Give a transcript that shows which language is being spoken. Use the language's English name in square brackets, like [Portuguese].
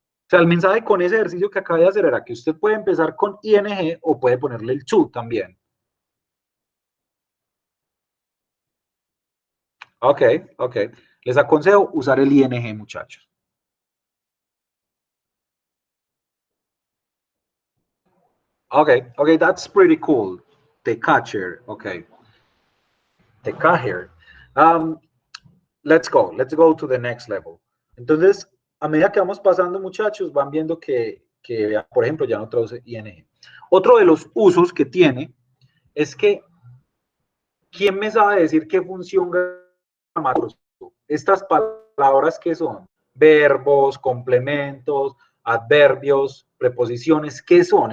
[Spanish] O sea, el mensaje con ese ejercicio que acabé de hacer era que usted puede empezar con ing o puede ponerle el to también. Ok, ok. Les aconsejo usar el ing, muchachos. [English] Okay, okay, that's pretty cool. The catcher, okay. The catcher. Let's go to the next level. [Spanish] Entonces, a medida que vamos pasando, muchachos, van viendo que por ejemplo, ya no traduce ing. Otro de los usos que tiene es que, ¿quién me sabe decir qué función gramática? Estas palabras que son verbos, complementos, adverbios, preposiciones, ¿qué son?